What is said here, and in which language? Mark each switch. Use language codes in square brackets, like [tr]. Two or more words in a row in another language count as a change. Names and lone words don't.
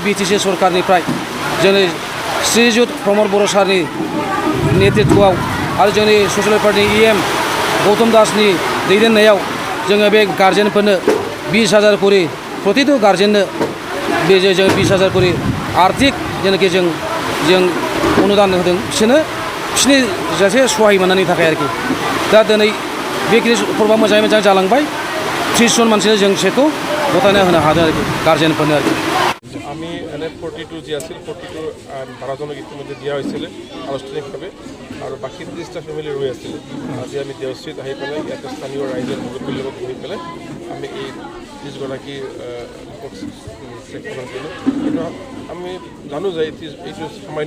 [brx] बिटिसि सरकारनिफ्राय जोंनि श्रीजुत प्रमद बर' सारनि नेतृत्वआव आरो जोंनि ससियेल पार्टिनि EM गौतम दासनि दैदेननायाव जोङो बे गार्जेनफोरनो 20,000 करि प्रतिटु गार्जेननो बे जों 20,000 करि आर्थिक जेनाखि जों अनुदान होदों बिसोरनि जासे सहाय मोननायनि थाखाय आरोखि दा दिनै बेखिनि प्रग्रामा मोजाङै मोजां जालांबाय 30 जन मानसिनो जों सेखौ गथायना होनो हादों आरोखि गार्जेनफोरनो आरोखि [as] আমি এনে 42 যি আছিল 42 12জনক ইতিমধ্যে দিয়া হৈছিল আনুষ্ঠানিকভাৱে আৰু বাকী 30টা ফেমিলি ৰৈ আছিল আজি আমি দেওশ্ৰীত আহি পেলাই ইয়াতে স্থানীয় ৰাইজৰ মুৰব্বীৰ লগত বহি পেলাই আমি এই 30গৰাকী লোকক চেক প্ৰদান কৰিলোঁ কিন্তু আমি জানো যে এইটো সামান্য